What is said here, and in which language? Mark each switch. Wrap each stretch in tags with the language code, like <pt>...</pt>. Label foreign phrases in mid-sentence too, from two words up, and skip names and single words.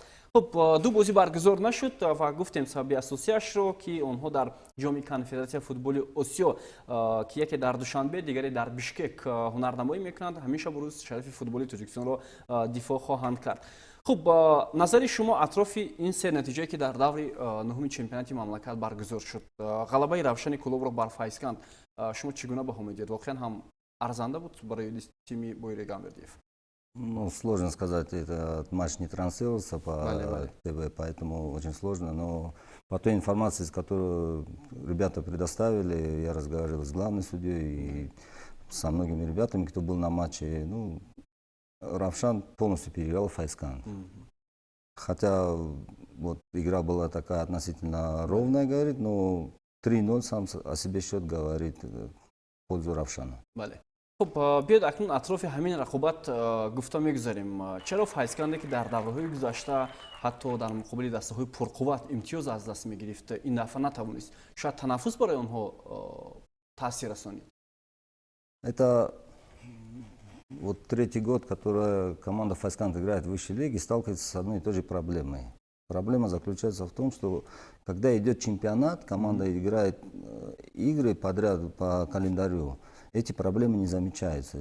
<tg>Хуб, 2 бозӣ баргузор нашуд ва гуфтем сабаби асосиашро, ки онҳо дар ҷоми конфедератсияи футболи осиё, ки яке дар Душанбе, дигаре дар Бишкек ҳунарнамоӣ мекунанд, ҳамеша бурӯз шарафи футболи Тоҷикистонро дифоъ хоҳанд кард. Хуб, назари шумо атрофи ин се натиҷае, ки дар даври нуҳуми чемпионати мамлакат баргузор шуд, ғалабаи Равшани клубро бар Файзканд, шумо чӣ гуна баҳо медиҳед? Воқеан ҳам арзанда буд барои тими Бойре Гамбердиев?</tg> <ru>Ну, сложно сказать, этот матч не транслировался по ТВ, поэтому очень сложно. Но по той информации, которую ребята предоставили, я разговаривал с главным судьей и со многими ребятами, кто был на матче. Ну, Равшан полностью переиграл Файзканд. Хотя вот игра была такая относительно ровная, говорит, но 3-0 сам о себе счет говорит в пользу Равшана.</ru> <tg>Хуб, биёед акнун атрофи ҳамин рақобат гуфта мегузарем. Чаро Файзканде, ки дар давраҳои гузашта ҳатто дар муқобили дастаҳои пурқувват имтиёз аз даст мегирифт, ин дафъа натавонист шояд танаффус барои онҳо таъсир расонид?</tg> <ru>Это вот третий год, который команда Файзканд играет в высшей лиге, сталкивается с одной и той же проблемой. Проблема заключается в том, что когда идет чемпионат, команда играет игры подряд по календарю, эти проблемы не замечаются.</ru>